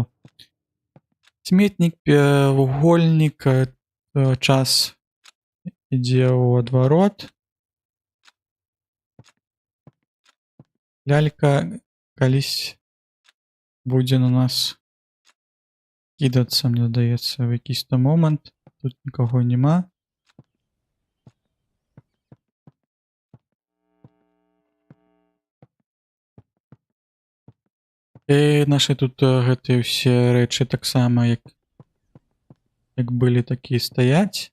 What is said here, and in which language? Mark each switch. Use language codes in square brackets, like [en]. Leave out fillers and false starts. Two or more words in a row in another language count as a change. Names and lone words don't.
[be] Сметнік, вугольнік, час ідзе ў адварот. Лялька калісь будзе на нас кідацца, мне здаецца, [uk] в якийсь-то момант. Тут нікого нема. [be] І нашы тут гэтыя ўсе рэчы таксама, як былі, такі стаяць.